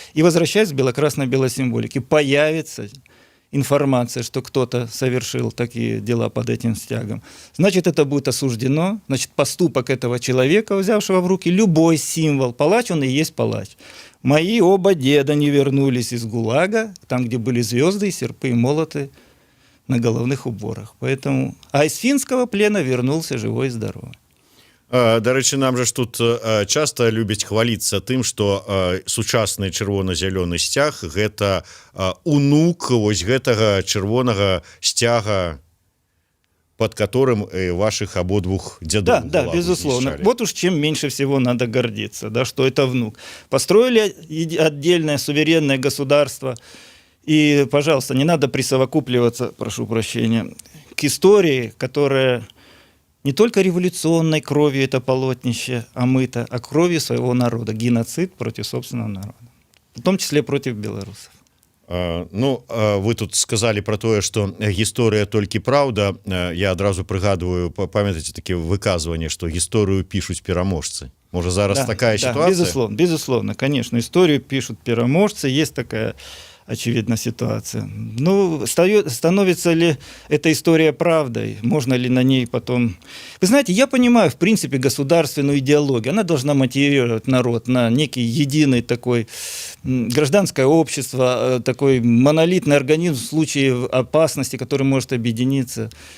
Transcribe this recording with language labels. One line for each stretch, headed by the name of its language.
Russian: И возвращаясь к бело-красно-белой символике, появится информация, что кто-то совершил такие дела под этим стягом, значит, это будет осуждено, значит, поступок этого человека, взявшего в руки любой символ, палач он и есть палач. Мои оба деда не вернулись из ГУЛАГа, там, где были звезды, серпы и молоты на головных уборах. Поэтому... А из финского плена вернулся живой и здоровый.
Belarusian: До рэчы, нам же ж тут часто любяць хваліцца тым, што сучасны чырвона-зялёны сцяг гэта унук вось гэтага чырвонага сцяга,
Russian: под которым ваших обоих дедов. Да, безусловно. Измещали. Вот уж чем меньше всего надо гордиться, да, что это внук. Построили отдельное суверенное государство, и, пожалуйста, не надо присовокупливаться, прошу прощения, к истории, которая не только революционной кровью это полотнище омыто, а кровью своего народа. Геноцид против собственного народа. В том числе против белорусов.
Belarusian: Ну, вы тут сказали про тое, што гісторыя толькі праўда. Я адразу прыгадываю, памятаеце такі выказванне, што гісторыю пишуць пераможцы. Можа, зараз такая ситуация?
Russian: Безусловно, конечно. Историю пишут пераможцы. Есть такая, очевидно, ситуация. Ну, становится ли эта история правдой? Можно ли на ней потом... Вы знаете, я понимаю, в принципе, государственную идеологию. Она должна мотивировать народ на некий единый такой гражданское общество, такой монолитный организм в случае опасности, который может объединиться.